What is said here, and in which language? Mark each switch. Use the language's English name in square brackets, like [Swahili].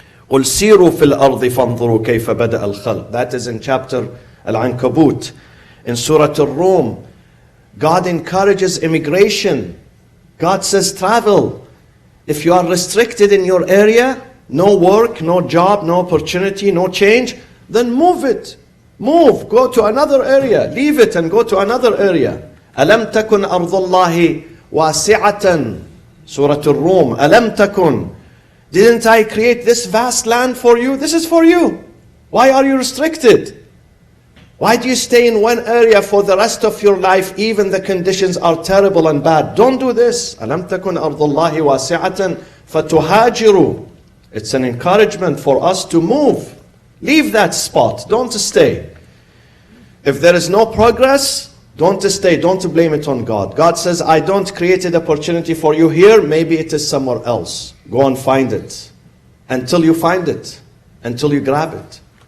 [Arabic] قل سيروا في الأرض فانظروا كيف بدأ الخلق. [English] That is in chapter Al-Ankabut. In Surah Al-Rum, God encourages immigration. God says travel. If you are restricted in your area, no work, no job, no opportunity, no change, then move it. Move, go to another area. Leave it and go to another area. [Arabic] ألم تكن أرض الله واسعة. Surah Al-Rum. ألم تكن. [English] Didn't I create this vast land for you? This is for you. Why are you restricted? Why do you stay in one area for the rest of your life even the conditions are terrible and bad? Don't do this. [Arabic] ألم تكن أرض الله واسعة فتهاجروا. [English] It's an encouragement for us to move. Leave that spot. Don't stay. If there is no progress, don't stay. Don't blame it on God. God says, I don't create an opportunity for you here. Maybe it is somewhere else. Go and find it. Until you find it. Until you grab it.